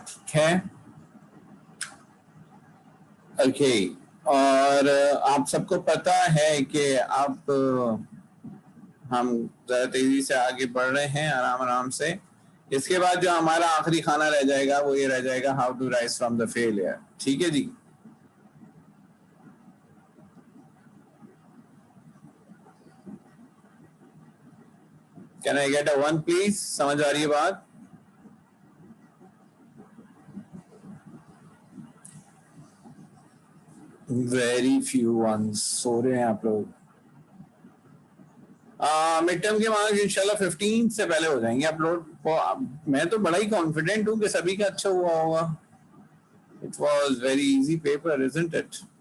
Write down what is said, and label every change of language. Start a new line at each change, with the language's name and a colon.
Urdu: ٹھیک ہے, اوکے. اور آپ سب کو پتا ہے کہ اب ہم ذرا تیزی سے آگے بڑھ رہے ہیں آرام آرام سے. اس کے بعد جو ہمارا آخری کھانا رہ جائے گا وہ یہ رہ جائے گا
English: How to rise from the failure.
Urdu: ٹھیک ہے جی,
English: Can I get a 1 please?
Urdu: سمجھ آ رہی ہے بات؟
English: Very few ones.
Urdu: سو رہے ہیں آپ لوگ. مڈ ٹرم کے مارکس انشاءاللہ 15 سے پہلے ہو جائیں گے اپلوڈ. میں تو بڑا ہی کانفیڈنٹ ہوں کہ سبھی کا اچھا ہوا ہوگا.
English: It was very easy paper, isn't it?